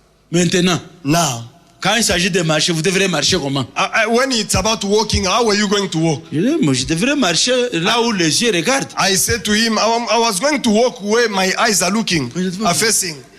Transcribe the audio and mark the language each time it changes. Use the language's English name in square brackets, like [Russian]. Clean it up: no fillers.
[French] Maintenant, [English] Now, [French] quand il s'agit de marcher, vous devrez marcher comment? [English] when it's about walking, how are you going to walk? [French] Je dis, moi, je devrais marcher là où les yeux regardent. [English] I said to him, I was going to walk where my eyes are looking, are facing.